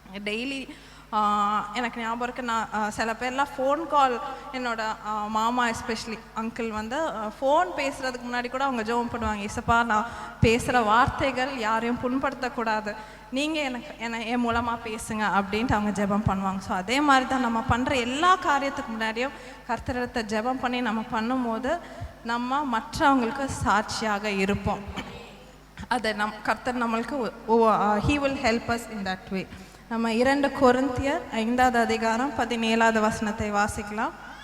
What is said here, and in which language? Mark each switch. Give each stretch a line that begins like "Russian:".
Tamil: Daily எனக்கு ஞாபகம் இருக்குது, நான் சில பேர்லாம் ஃபோன் கால், என்னோட மாமா எஸ்பெஷலி அங்கிள் வந்து ஃபோன் பேசுகிறதுக்கு முன்னாடி கூட அவங்க ஜெபம் பண்ணுவாங்க, இசப்பா நான் பேசுகிற வார்த்தைகள் யாரையும் புண்படுத்தக்கூடாது, நீங்கள் என் மூலமாக பேசுங்க அப்படின்ட்டு அவங்க ஜெபம் பண்ணுவாங்க. ஸோ அதே மாதிரி தான் நம்ம பண்ணுற எல்லா காரியத்துக்கு முன்னாடியும் கர்த்தரத்தை ஜெபம் பண்ணி நம்ம பண்ணும்போது நம்ம மற்றவங்களுக்கு சாட்சியாக இருப்போம். அதை கர்த்தர் நம்மளுக்கு
English: he will help us in that way.
Tamil: நம்ம 2 கொரிந்தியர் 5வது அதிகாரம் 17வது வசனத்தை வாசிக்கலாம்.